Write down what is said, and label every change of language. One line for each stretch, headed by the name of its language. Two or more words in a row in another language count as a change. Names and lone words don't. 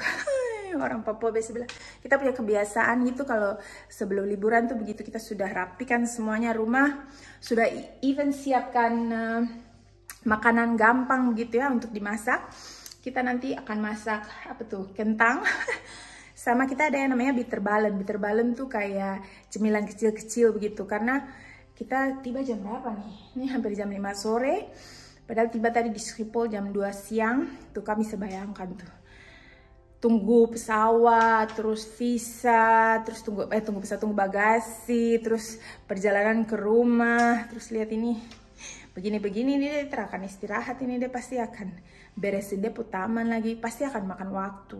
Indonesian: Orang Papua biasa bilang kita punya kebiasaan gitu, kalau sebelum liburan tuh begitu kita sudah rapikan semuanya rumah, sudah even siapkan makanan gampang begitu ya untuk dimasak. Kita nanti akan masak apa tuh, kentang sama kita ada yang namanya bitter balen. Bitter balen tuh kayak cemilan kecil-kecil begitu, karena kita tiba jam berapa nih? Ini hampir jam 5 sore, padahal tiba tadi di Schiphol jam 2 siang. Tuh kami sebayangkan tuh, tunggu pesawat, terus visa, terus tunggu bagasi, terus perjalanan ke rumah, terus lihat ini begini-begini, dia akan istirahat, ini dia pasti akan beresin dia taman lagi, pasti akan makan waktu.